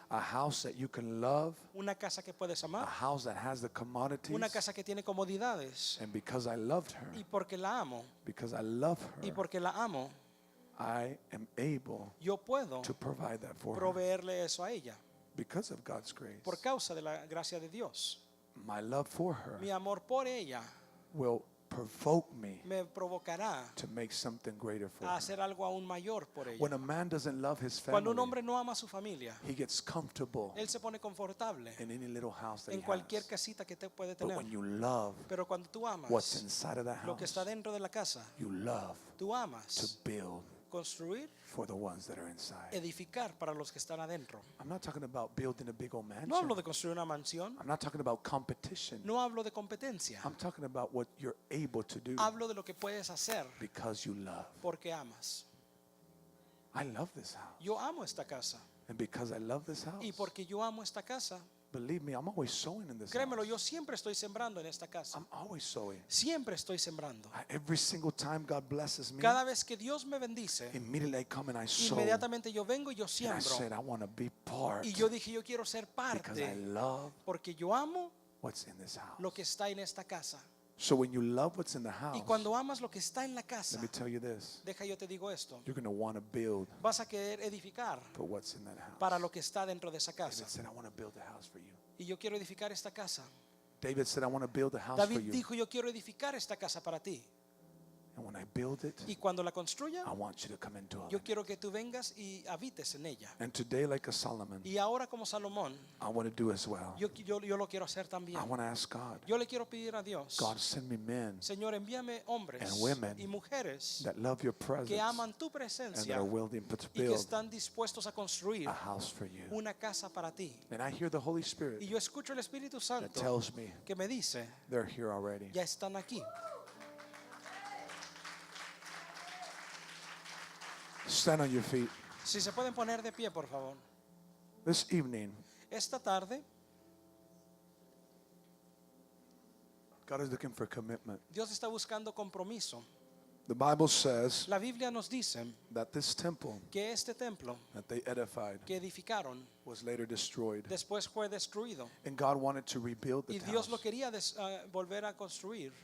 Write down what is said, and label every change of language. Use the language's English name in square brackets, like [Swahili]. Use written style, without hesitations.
[English] A house that you can love, [Spanish] Una casa que puedes [English] a [Spanish] amar. [English] house that has the commodities. [Spanish] Una casa que tiene comodidades. [English] And because I loved her, [Spanish] Y porque la amo, [English] because I love [Spanish] y [English] her, [Spanish] porque la amo, [English] I am able [Spanish] yo puedo [English] to provide that for her [Spanish] proveerle eso a ella. [English] because of God's grace. [Spanish] Por causa de la gracia de Dios. [English] My love for her [Spanish] Mi amor por ella [English] will provoke me [Spanish] me provocará [English] to make something greater for [Spanish] a [English] her. [Spanish] hacer algo aún mayor por ella. [English] When a man doesn't love his [Spanish] Cuando un [English] family, [Spanish] hombre no ama a su familia, [English] he gets comfortable [Spanish] él se pone confortable [English] in any little house that [Spanish] en [English] he [Spanish] cualquier [English] has. [Spanish] casita que te puede [English] But [Spanish] tener. [English] when you love [Spanish] Pero cuando tú [English] what's [Spanish] amas [English] inside of that [Spanish] lo que [English] house, [Spanish] está dentro de la casa, [English] you love [Spanish] tú [English] to [Spanish] amas [English] build [Spanish] construir, [English] for the ones that are inside. [Spanish] edificar para los que están adentro. [English] I'm not talking about building a big old [Spanish] No [English] mansion. [Spanish] hablo de construir una mansión, [English] I'm not talking about competition. [Spanish] no hablo de competencia. [English] I'm talking about what you're able to do [Spanish] Hablo de lo que puedes hacer [English] because you love. [Spanish] porque amas. [English] I love this house. [Spanish] Yo amo esta casa. [English] And because I love this house, [Spanish] Y porque yo amo esta casa, [English] believe me, I'm always sowing in this [Spanish] créemelo, [English] house. [Spanish] yo siempre estoy sembrando en esta casa. [English] I'm always sowing. [Spanish] Siempre estoy sembrando. [English] Every single time God blesses me, [Spanish] Cada vez que Dios me bendice, [English] immediately I come and I sow. [Spanish] inmediatamente yo vengo y yo [English] And I [Spanish] siembro. [English] said, I want to be part [Spanish] Y yo dije, yo quiero ser [English] because I [Spanish] parte [English] love [Spanish] porque yo amo [English] what's in this house. [Spanish] lo que está en esta casa. [English] So when you love what's in the house, [Spanish] Y cuando amas lo que está en la casa, [English] let me tell you this, [Spanish] deja yo te digo esto, [English] you're going to want to build [Spanish] vas a querer edificar [English] for what's in that house. [Spanish] para lo que está dentro de esa [English] David [Spanish] casa. [English] said, I want to build a house for you. [Spanish] Y yo quiero edificar esta casa. [English] David said, I want to build a house for [Spanish] David [English] you. [Spanish] dijo, yo quiero edificar esta casa para ti. [English] And when I build it, [Spanish] Y cuando la construya, [English] I want you to come and dwell [Spanish] yo [English] in it. [Spanish] quiero que tú vengas y habites en ella. [English] And today, like a Solomon, [Spanish] Y ahora como Salomón, [English] I want to do as well. [Spanish] yo lo quiero hacer también. [English] I want to ask God, [Spanish] Yo le quiero pedir a Dios, [English] God, send me men [Spanish] Señor, envíame hombres [English] and women [Spanish] y mujeres [English] that love your presence [Spanish] que aman tu [English] and that [Spanish] presencia [English] are willing to [Spanish] y que [English] build [Spanish] están dispuestos a construir [English] a house for you. [Spanish] una casa para ti. [English] And I hear the Holy Spirit [Spanish] Y yo escucho el Espíritu [English] that [Spanish] Santo [English] tells me [Spanish] que me dice, [English] they're here already. [Spanish] ya están aquí. [English] Stand on your feet. [Spanish] Si se pueden poner de pie, por favor. [English] This evening, [Spanish] Esta tarde, [English] God is looking for commitment. [Spanish] Dios está buscando compromiso. [English] The Bible says [Spanish] La Biblia nos dice [English] that this temple [Spanish] que este templo [English] that they edified [Spanish] que edificaron [English] was later destroyed. [Spanish] después fue destruido. [English] And God wanted to rebuild the [Spanish] Y Dios [English] house. [Spanish] lo quería volver a construir,